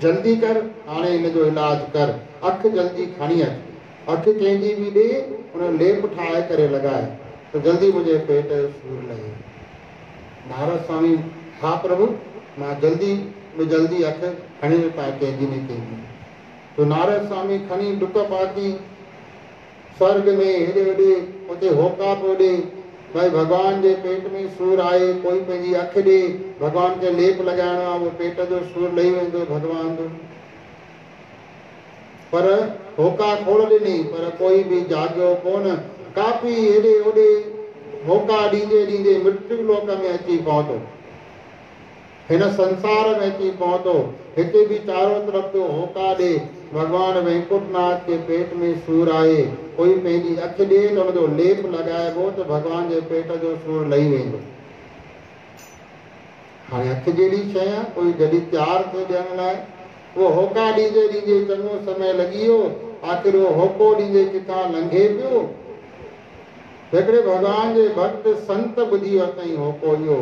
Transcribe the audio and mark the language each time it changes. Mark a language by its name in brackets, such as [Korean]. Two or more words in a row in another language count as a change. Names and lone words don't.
[Sindhi] जल्दी कर हाणे हिन जो इलाज कर। अखि जल्दी खणी अच। अखि कंहिंजी बि ॾे उन लेप ठाहे करे लॻाए त जल्दी मुंहिंजे पेट जो सूर लहे। नारद स्वामी हा प्रभु मां जल्दी में जल्दी अखि खणी पाए कंहिंजी न कंहिंजी। तो नारद स्वामी खणी डुक पाती स्वर्ग में हेॾे होॾे उते होका पियो ॾे भाई भॻवान जे पेट में सूर आहे कोई पंहिंजी अखि ॾे भॻवान खे लेप लॻाइणो आहे उहो पेट जो सूर लही वेंदो भॻवान जो। पर होका खोड़ ॾिनी पर कोई बि जाॻियो कोन। काफ़ी हेॾे होॾे होका ॾींदे ॾींदे मृत्यु लोक में अची पहुतो। हिन संसार में अची पहुतो। हिते बि चारों तरफ़ जो होका ॾे भगवान वैकुंठनाथ के पेट में सूर आहे कोई पंहिंजी अखि ॾे त हुनजो लेप लॻाइबो त भगवान जे पेट जो सूर लही वेंदो। हाणे अखि जहिड़ी शइ आहे कोई जॾहिं तयारु थियो ॾियण लाइ उहो होका ॾींदे ॾींदे चङो समय लॻी वियो। आख़िर उहो होको ॾींदे किथां लंघे पियो। हिकिड़े भगवान जे भक्त संत ॿुधी वरितई होको इहो।